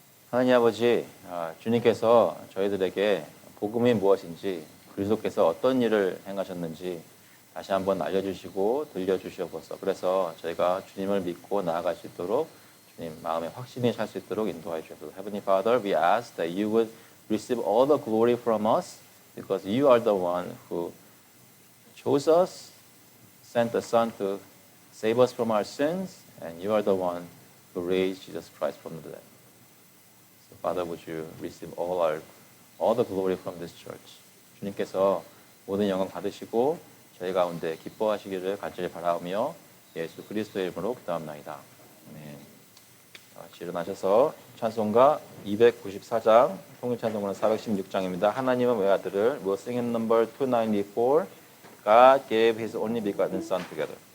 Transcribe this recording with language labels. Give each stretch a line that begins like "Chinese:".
Korean: 하나님 아버지, 주님께서 저희들에게 복음이 무엇인지 그리스도께서 어떤 일을 행하셨는지 다시 한번 알려주시고 들려주시옵소서. 그래서 저희가 주님을 믿고 나아갈 수 있도록 주님 마음에 확신이 찰 수 있도록 인도하여 주옵소서.
English: Heavenly Father, we ask that you would receive all the glory from us because you are the one who chose us, sent the Son to save us from our sins, and you are the one who raised Jesus Christ from the dead. So Father, would you receive all the glory from this church?
Korean: 주님께서 모든 영광 받으시고 저희 가운데 기뻐하시기를 간절히 바라며 예수 그리스도의 이름으로 기도합나이다. 아멘. 같이 일어나셔서 찬송가 294장, 통일 찬송가는 416장입니다. 하나님은 외아들을
English: We'll sing in number 294. God gave His only begotten Son together.